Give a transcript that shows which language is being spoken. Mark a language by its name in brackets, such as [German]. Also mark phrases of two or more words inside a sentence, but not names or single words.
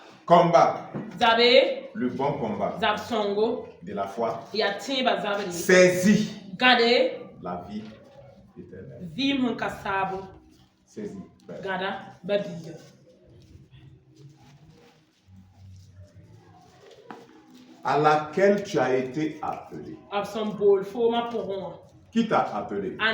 [French] Combat. [Mossi] Zabe. [French] Le bon combat. [Mossi] Zab songo. [French] De la foi. [Mossi] Ya timba zabe. [French] Saisis. [Mossi] Gade. [French] La vie éternelle. [Mossi] Vim kasabo. [French] Saisis. [Mossi] Gada. Babiya. [French] À laquelle tu as été appelé. Qui t'a appelé?